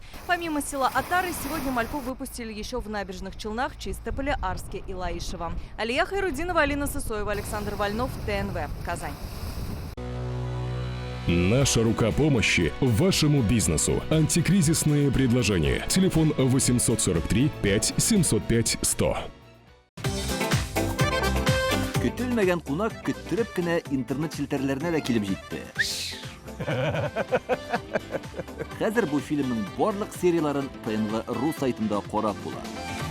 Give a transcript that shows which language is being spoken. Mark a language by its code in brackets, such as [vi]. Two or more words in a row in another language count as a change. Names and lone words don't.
[ru] Помимо села Отары, сегодня мальков выпустили еще в Набережных Челнах, Чистополе, Арске и Лаишево. Алия Хайрудинова, Алина Сысоева, Александр Вольнов, ТНВ, Казань. Наша рука помощи вашему бизнесу. Антикризисные предложения. Телефон 843 5 705 100. [tt] Көтелмәгән кунак көттөреп кенә интернет челтәрләренә дә килеп җитте. Хәзер бу фильмның барлык серияларын ТНВ.ру сайтында карап була.